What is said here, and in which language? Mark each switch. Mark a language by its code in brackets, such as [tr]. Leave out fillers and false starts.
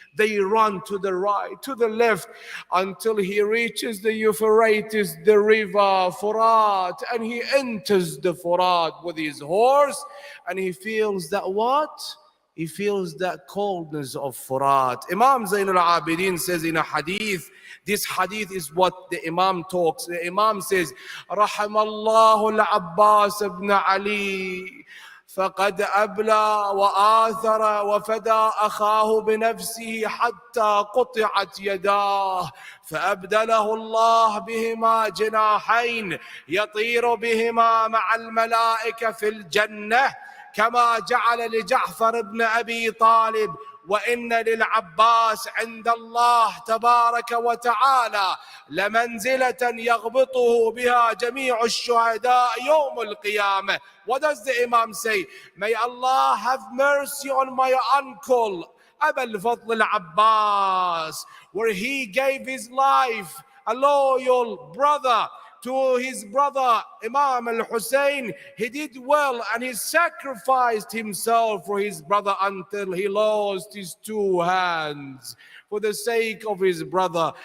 [en] They run to the right, to the left, until he reaches the Euphrates, the river Furat, and he enters the Furat with his horse, and he feels that what? He feels that coldness of Furat. Imam Zain al-Abidin says in a hadith, this hadith is what the Imam talks. The Imam says, [ar] رحم الله العباس ابن علي فقد أبلى وآثر وفدى أخاه بنفسه حتى قطعت يداه فأبدله الله بهما جناحين يطير بهما مع الملائكة في الجنة كما جعل لجعفر بن أبي طالب وإن للعباس عند الله تبارك وتعالى لمنزلة يغبطه بها جميع الشهداء يوم القيامة. [en] What does the Imam say? May Allah have mercy on my uncle Abu al-Fadl al-Abbas, where he gave his life, a loyal brother to his brother Imam al-Hussein. He did well and he sacrificed himself for his brother until he lost his two hands for the sake of his brother.